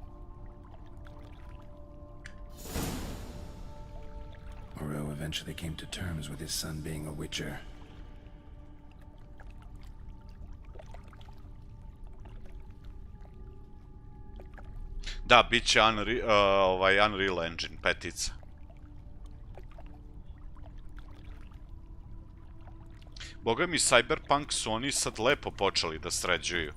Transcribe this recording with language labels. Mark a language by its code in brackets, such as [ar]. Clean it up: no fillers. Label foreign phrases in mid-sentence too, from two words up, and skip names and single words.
[en] Moreau eventually came to terms with his son being a witcher. [hr] Da, bit će Unreal Engine 5. [sr] Boga mi, Cyberpunk su oni sad lepo počeli da sređuju.